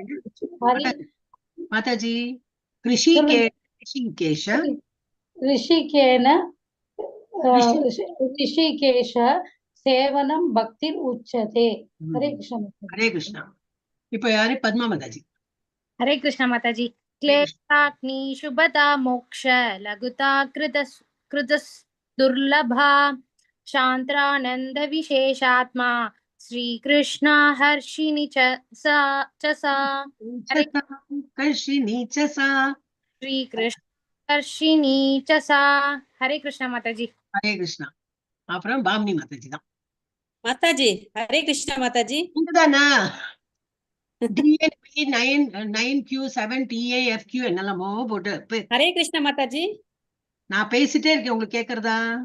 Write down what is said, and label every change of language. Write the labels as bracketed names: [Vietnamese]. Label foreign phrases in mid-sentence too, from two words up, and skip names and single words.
[Sanskrit] மாதாஜி. हृषीकेश सेवनं भक्तिर् उच्यते. ஹரே கிருஷ்ணா. ஹரே கிருஷ்ணா. [Tamil] இப்ப யாரு? பத்மா மாதாஜி. ஹரே கிருஷ்ணா மாதாஜி. [Sanskrit] क्लेशाग्नि शुभता मोक्ष लघुता कृतस् दुर्लभा शांत्रानंद विशेषात्मा श्री कृष्णा हर्षिणी च सा श्री कृष्ण हर्षिणी च सा. हरे कृष्णा माताजी. [Tamil] ஹரே கிருஷ்ணா. அப்புறம் பாமினி மாதாஜி தான். மாதாஜி ஹரே கிருஷ்ணா மாதாஜி. இங்கதானா? DNB9Q7TAFQ என்னெல்லாமோ போட்டு. ஹரே கிருஷ்ணா மாதாஜி. நான் பேசிட்டே இருக்கேன், உங்களுக்கு கேக்குறதா?